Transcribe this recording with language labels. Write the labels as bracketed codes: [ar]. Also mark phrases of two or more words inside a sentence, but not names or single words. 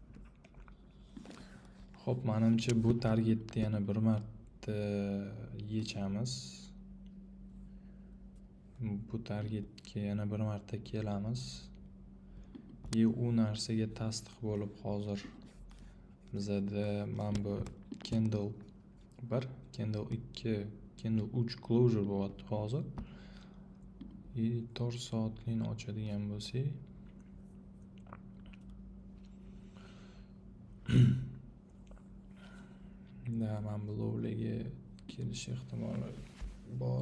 [uz] Xo'p, menimcha bu targetni yana bir marta yechamiz. Bu targetga yana bir marta kelamiz. U narsaga tasdiq bo'lib hozir bizada mana bu [en] candle 1, candle 2, candle 3 closure [uz] bo'lyapti hozir. 4 soatlikni ochadigan bo'lsak, mana bu lowlarga kelish ehtimoli bor.